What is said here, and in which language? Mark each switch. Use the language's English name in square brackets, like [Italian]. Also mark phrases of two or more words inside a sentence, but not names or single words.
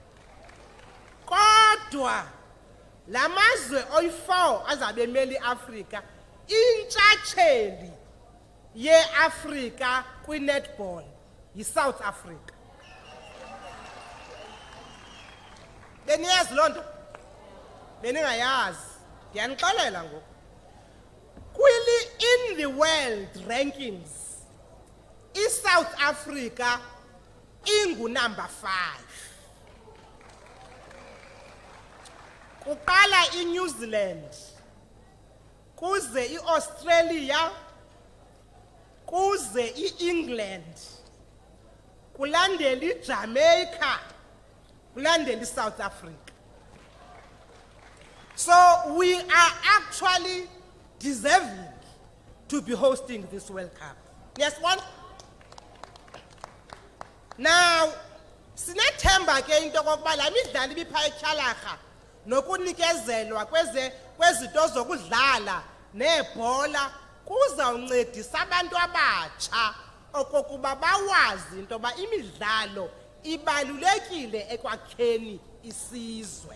[Xhosa] Kodwa la mazwe oyi-4 azabe emele iAfrika, intshatsheli yeAfrika kwi-netball yi-South Africa. Beniyazi loo nto? Beningayazi? Ndiyanixelela ngoku. [English] In the world rankings, [Xhosa] i-South Africa ingunumber 5. Kuqala iNew Zealand, kuze iAustralia, kuze iEngland, kulandela iJamaica, kulandela iSouth Africa. [English] So we are actually deserving to be hosting this World Cup. Yes, one. Now, [Xhosa] sinethemba ke into kokuba la midlalo ibipha etyhalarha nokunikezelwa kwezinto zokudlala nebhola kuzawuncedisa abantu abatsha okokuba bawazi into yoba imidlalo ibalulekile ekwakheni isizwe.